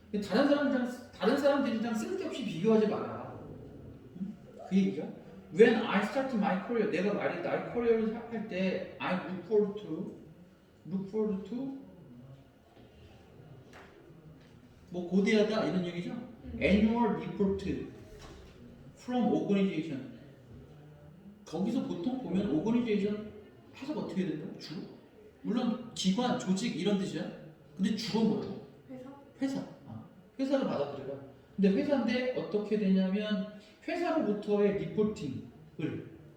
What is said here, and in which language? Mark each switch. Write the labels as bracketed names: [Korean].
[Korean] 다른 사람들이랑 쓸데없이 비교하지 마라. 응? 그 얘기죠. [English] When I start my career, [Korean] 내가 나의 커리어를 할 때, [English] I look forward to [Korean] 뭐 고대하다 이런 얘기죠. [English] Annual report from organization. [Korean] 거기서 보통 보면 organization 해석 어떻게 된다? 주로? 물론 기관, 조직 이런 뜻이야. 근데 주로 뭐라고? 회사. 회사를 받아들여라. 근데 회사인데 어떻게 되냐면 회사로부터의 리포팅을.